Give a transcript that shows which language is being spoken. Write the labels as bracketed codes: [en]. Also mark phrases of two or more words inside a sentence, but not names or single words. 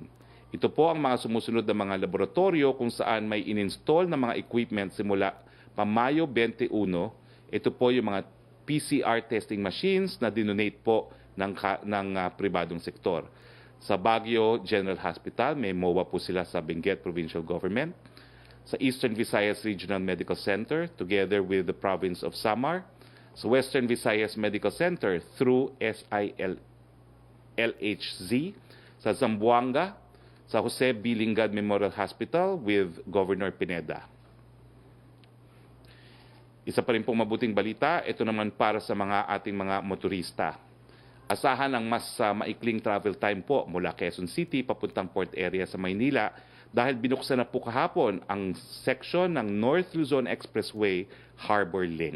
[tl] Ito po ang mga sumusunod na mga laboratorio kung saan may ininstall na mga equipment simula pa Mayo 21. Ito po yung mga PCR [en] testing machines [tl] na dinonate po ng pribadong sektor. Sa Baguio General Hospital, may MOA po sila sa Benguet Provincial Government. Sa Eastern Visayas Regional Medical Center, [en] together with the province of Samar. [tl] Sa Western Visayas Medical Center through SILHZ. Sa Zamboanga, sa Jose B. Lingad Memorial Hospital with Governor Pineda. Isa pa rin pong mabuting balita, ito naman para sa ating mga motorista. Asahan ang mas maikling [en] travel time [tl] po mula Quezon City papuntang [en] port area [tl] sa Maynila dahil binuksan na po kahapon ang section ng North Luzon Expressway Harbor Link.